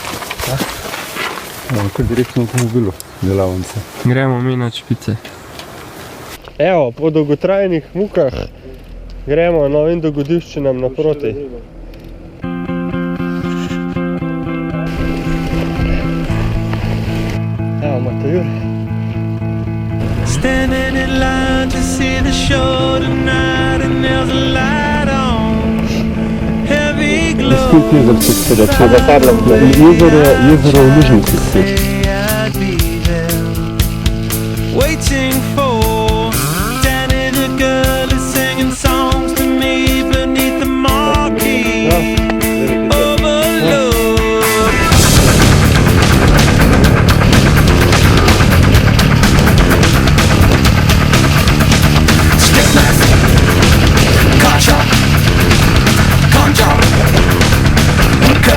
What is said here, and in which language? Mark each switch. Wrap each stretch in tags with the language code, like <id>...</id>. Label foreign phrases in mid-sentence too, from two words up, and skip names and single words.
<sl>Evo, kar direktno v avtomobilu, delavnica. Gremo mi na špice. Evo, po dolgotrajnih mukah gremo novim dogodivščinam naproti. Evo, Matajur.</sl> <en>Standing in line to see the show tonight, and there's a light on. Heavy</en> <sl>Kult jezerce se reče. Jezero v Lužnici.</sl> <en>I'd be there, waiting for Danny the girl is singing songs to me beneath the marquee. Overload. Stickmaster, Gotcha, Conjure, Cut.</en>